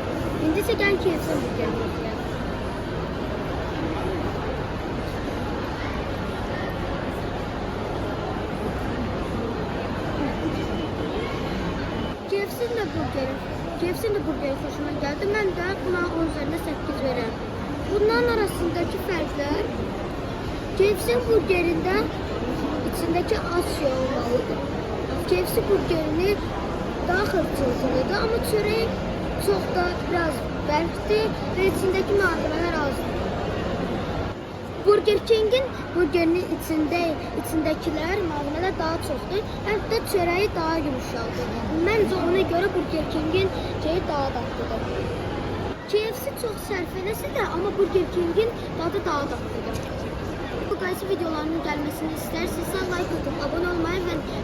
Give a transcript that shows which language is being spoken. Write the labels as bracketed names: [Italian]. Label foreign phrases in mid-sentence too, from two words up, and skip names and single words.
[Azerbaijani] İndi isə gəlin KFC burgerini yoxlayalım. [Turkish] KFC'nin de burgeri hoşuma geldi. [Azerbaijani] Mən də buna 10 üzərindən 8 verərəm. Bunların arasındaki fərqlər KFC burgerində içindeki az şey olmalıdır. KFC burgerini daha xırçılıdır ama çörəyi çox da biraz bərkdir ve içindeki malzemeler azdır. Burger King'in burgerinin içindekilər malzemeler daha çoxdur. Həm də çörəyi daha yumuşaqdır. Məncə ona görə Burger King'in şeyi daha dadlıdır. KFC çok sərfələsi de ama Burger King'in tadı daha dadlıdır. [Turkish] Bu tarz videoların gelmesini isterseniz like atıp abone olmayı ve